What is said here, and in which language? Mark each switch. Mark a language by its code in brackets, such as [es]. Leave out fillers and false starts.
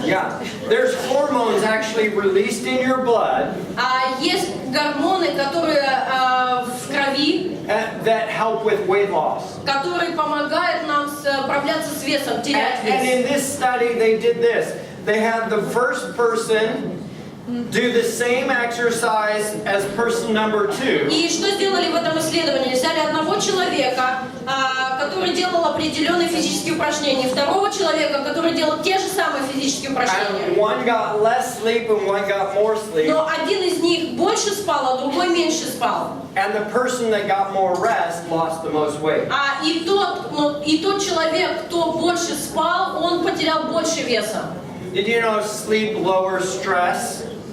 [en] Yeah, there's hormones actually released in your blood [ru] Есть гормоны, которые в крови, [en] that help with weight loss. [ru] которые помогают нам справляться с весом, терять [en] And in [ru] вес. [en] this study, they did this. They had the first person do the same exercise as person number 2. [ru] И что сделали в этом исследовании? Взяли одного человека, который делал определенные физические упражнения, второго человека, который делал те же самые физические упражнения. [en] And one got less sleep and one got more sleep. [ru] Но один из них больше спал, а другой меньше спал. [en] And the person that got more rest lost the most weight. [ru] И тот человек, кто больше спал, он потерял больше веса. [en] Did you know sleep lowers stress?